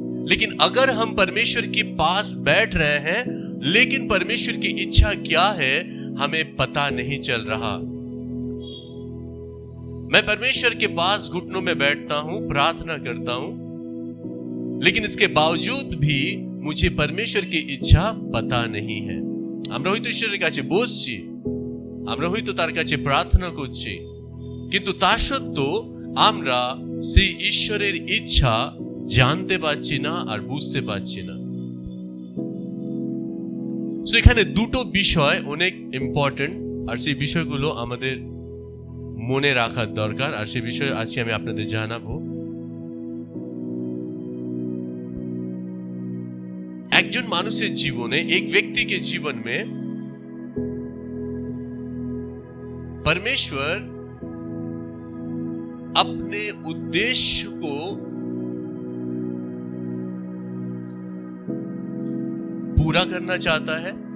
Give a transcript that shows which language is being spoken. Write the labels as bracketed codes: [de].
[hi] लेकिन अगर हम परमेश्वर के पास बैठ रहे हैं लेकिन परमेश्वर की इच्छा क्या है हमें पता नहीं चल रहा। मैं परमेश्वर के पास घुटनों में बैठता हूं, प्रार्थना करता हूं, लेकिन इसके बावजूद भी मुझे परमेश्वर की इच्छा पता नहीं है। [bn] আমরা হয়তো ঈশ্বরের কাছে বসছি, আমরা হয়তো তার কাছে প্রার্থনা করছি, কিন্তু তা সত্ত্বেও আমরা সেই ঈশ্বরের ইচ্ছা জানতে পারছি না আর বুঝতে পারছি না। সো এখানে দুটো বিষয় অনেক ইম্পর্টেন্ট, আর সেই বিষয়গুলো আমাদের মনে রাখার দরকার, আর সেই বিষয় আজকে আমি আপনাদের জানাবো। একজন মানুষের জীবনে, [hi] एक व्यक्ति के जीवन में परमेश्वर अपने उद्देश्य को पूरा करना चाहता है।